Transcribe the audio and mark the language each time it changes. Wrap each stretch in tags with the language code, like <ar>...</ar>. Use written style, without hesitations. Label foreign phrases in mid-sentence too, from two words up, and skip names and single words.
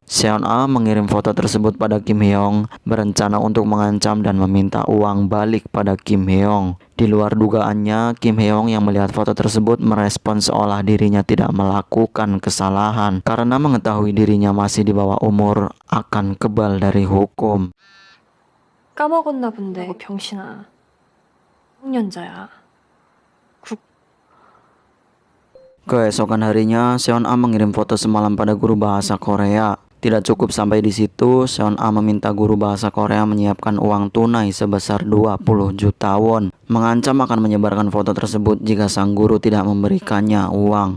<id>Seon A mengirim foto tersebut pada Kim Hyeong, berencana untuk mengancam dan meminta uang balik pada Kim Hyeong. Di luar dugaannya, Kim Hyeong yang melihat foto tersebut merespon seolah dirinya tidak melakukan kesalahan karena mengetahui dirinya masih di bawah umur akan kebal dari hukum.</id> <ko>까먹었나 본데 병신아. 학년자야.</ko> <id>Keesokan harinya, Seon A mengirim foto semalam pada guru bahasa Korea. Tidak cukup sampai di situ, Seon A meminta guru bahasa Korea menyiapkan uang tunai sebesar 20 juta won. Mengancam akan menyebarkan foto tersebut jika sang guru tidak memberikannya uang.</id>